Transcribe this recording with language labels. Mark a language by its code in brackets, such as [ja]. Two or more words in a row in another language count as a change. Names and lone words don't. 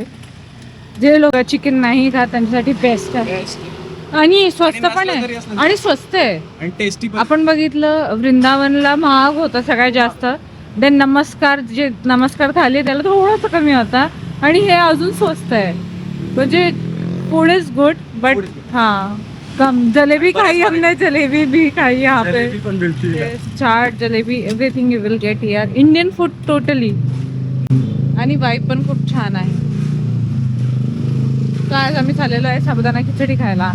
[mr] जे लोक चिकन नाही खात त्यांच्यासाठी बेस्ट आहे आणि स्वस्त पण आहे आणि स्वस्त आहे आणि टेस्टी आपण बघितलं वृंदावनला महाग होता सगळ्यात जास्त. देन नमस्कार थाली त्याला थोडंसं कमी होता आणि हे अजून स्वस्त आहे. म्हणजे [en] food is good but [hi] हाँ कम. जलेबी खाई हमने, जलेबी भी खाई यहाँ पे. [en] chaat jalebi everything you will get here. Indian food totally. [mr] आणि वाईब पण खूप छान आहे. तर आज आम्ही चाललेलो आहे साबुदाणा खिचडी खायला.